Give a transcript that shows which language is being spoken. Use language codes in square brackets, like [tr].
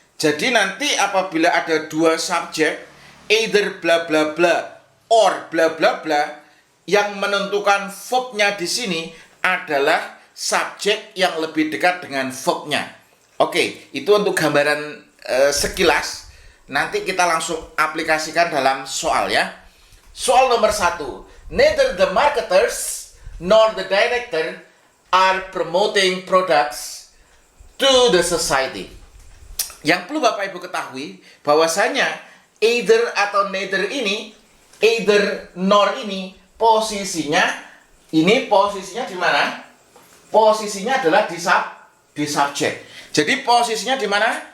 [id] Jadi nanti apabila ada dua subjek, [en] either bla bla bla [id] or bla bla bla, yang menentukan verbnya di sini adalah subjek yang lebih dekat dengan verbnya. Oke, itu untuk gambaran sekilas. Nanti kita langsung aplikasikan dalam soal ya. Soal nomor 1. [en] Neither the marketers nor the director are promoting products to the society. [id] Yang perlu Bapak Ibu ketahui bahwasanya either atau neither ini, either nor ini posisinya di mana? Posisinya adalah di subjek. Jadi posisinya di mana?